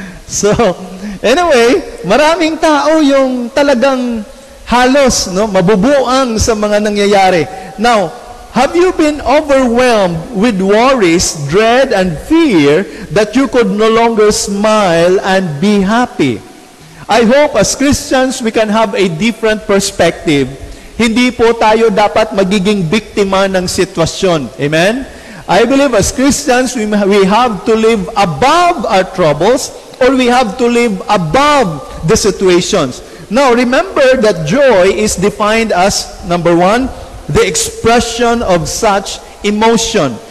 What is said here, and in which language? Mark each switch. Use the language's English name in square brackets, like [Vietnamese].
[Filipino] So, anyway, maraming tao yung talagang halos mabubuang sa mga nangyayari. [English] Now, have you been overwhelmed with worries, dread, and fear that you could no longer smile and be happy? I hope as Christians we can have a different perspective. [Filipino] Hindi po tayo dapat magiging biktima ng sitwasyon. [English] Amen? I believe as Christians, we have to live above our troubles, or we have to live above the situations. Now, remember that joy is defined as, number one, the expression of such emotion.